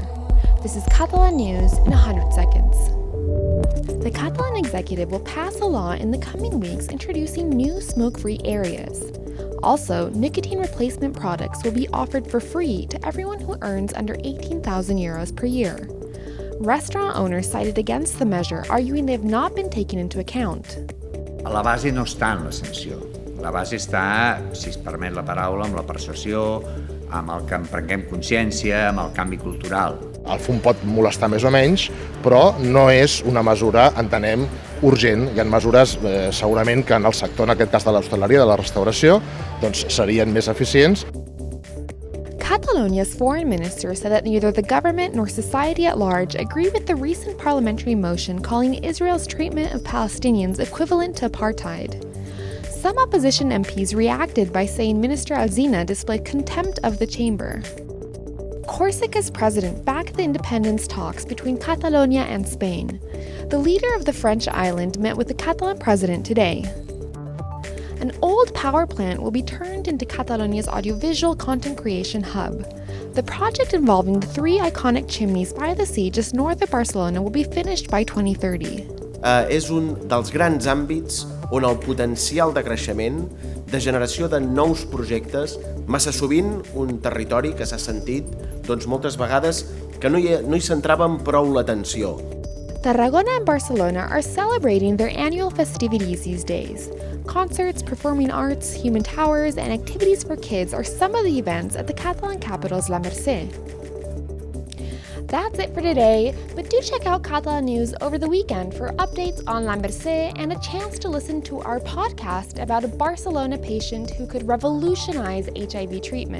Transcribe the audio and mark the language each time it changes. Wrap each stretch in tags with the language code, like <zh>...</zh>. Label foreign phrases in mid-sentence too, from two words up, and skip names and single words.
<en>This is Catalan News in 100 seconds. The Catalan executive will pass a law in the coming weeks introducing new smoke-free areas. Also, nicotine replacement products will be offered for free to everyone who earns under 18,000 euros per year. Restaurant owners cited against the measure, arguing they have not been taken into account.</en> <ca>A la base no està en la sanció. La base està, si es permet la paraula, amb la persuasió, amb el que en prenguem consciència, amb el canvi cultural. El fum pot molestar més o menys, però no és una mesura, entenem, urgent. Hi ha mesures segurament que en el sector, en aquest cas de l'hostaleria, de la restauració, doncs serien més eficients.</ca> <en>Catalonia's foreign minister said that neither the government nor society at large agree with the recent parliamentary motion calling Israel's treatment of Palestinians equivalent to apartheid. Some opposition MPs reacted by saying Minister Alsina displayed contempt of the chamber. Corsica's president backed the independence talks between Catalonia and Spain. The leader of the French island met with the Catalan president today. An old power plant will be turned into Catalonia's audiovisual content creation hub. The project involving the three iconic chimneys by the sea just north of Barcelona will be finished by 2030.</en> <ca>És un dels grans àmbits on el potencial de creixement, de generació de nous projectes, massa sovint un territori que s'ha sentit moltes vegades que no hi centraven prou l'atenció.</ca> <en>Tarragona and Barcelona are celebrating their annual festivities these days. Concerts, performing arts, human towers, and activities for kids are some of the events at the Catalan capital's La Mercè. That's it for today, but do check out Catalan News over the weekend for updates on La Mercè and a chance to listen to our podcast about a Barcelona patient who could revolutionize HIV treatment.</en>